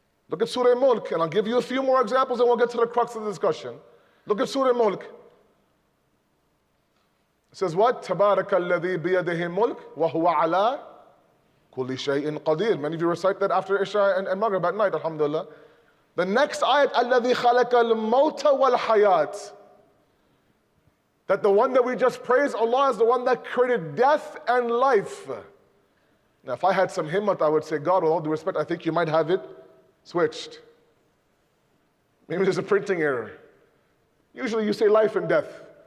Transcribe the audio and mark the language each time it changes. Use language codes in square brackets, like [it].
[en] Look at Surah Mulk, and I'll give you a few more examples and we'll get to the crux of the discussion. Look at Surah Mulk. It says what? [ar] تَبَارَكَ الَّذِي بِيَدِهِ مُلْكٌ وَهُوَ عَلَىٰ كُلِّ شَيْءٍ قَدِيرٌ. [en] Many of you recite that after Isha and Maghrib at night, alhamdulillah. The next ayat, [ar] الَّذِي خَلَقَ الْمَوْتَ وَالْحَيَاةِ. [en] That the one that we just praised, Allah, is the one that created death and life. Now, if I had some himmat, I would say, God, with all due respect, I think you might have it switched. Maybe there's a printing error. Usually you say life and death.